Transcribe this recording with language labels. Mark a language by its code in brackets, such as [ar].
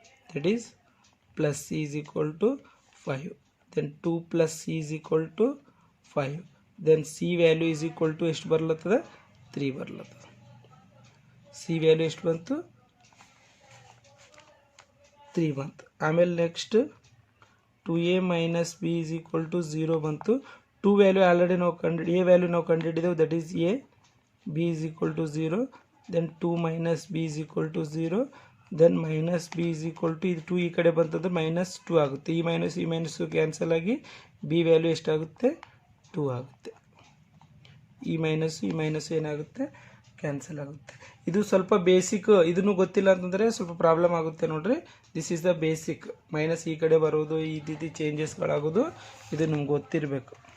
[en] that is plus C is equal to 5, then 2 plus C is equal to 5, then C value is equal to [kn] ಎಷ್ಟು ಬರ್ಲತ್ತದ, 3 ಬರ್ಲತ್ತದ. C value ಎಷ್ಟು ಬಂತು, 3 ಬಂತು. [en] ಆಮೇಲೆ next 2a minus B is equal to 0 ಬಂತು. [kn] 2 value already ನಾವು A value ನಾವು ಕಂಡುಹಿಡಿದೆವು, [en] That is A. b is equal to 0, then 2 minus b is equal to 0, then minus b is equal to 2 [kn] ಈ ಕಡೆ ಬಂತಂದ್ರೆ -2 ಆಗುತ್ತೆ. ಈ ಮೈನಸ್ ಕ್ಯಾನ್ಸಲ್ ಆಗಿ b value ಎಷ್ಟಾಗುತ್ತೆ, 2 ಆಗುತ್ತೆ. ಈ ಮೈನಸ್ ಏನಾಗುತ್ತೆ, ಕ್ಯಾನ್ಸಲ್ ಆಗುತ್ತೆ. ಇದು ಸ್ವಲ್ಪ ಬೇಸಿಕ್, ಇದನ್ನು ಗೊತ್ತಿಲ್ಲ ಅಂತಂದರೆ ಸ್ವಲ್ಪ ಪ್ರಾಬ್ಲಮ್ ಆಗುತ್ತೆ ನೋಡ್ರಿ. [en] This is the basic. [kn] Minus ಈ ಕಡೆ ಬರೋದು, ಈ ರೀತಿ ಚೇಂಜಸ್ಗಳಾಗೋದು, ಇದು ನಿಮ್ಗೆ ಗೊತ್ತಿರಬೇಕು.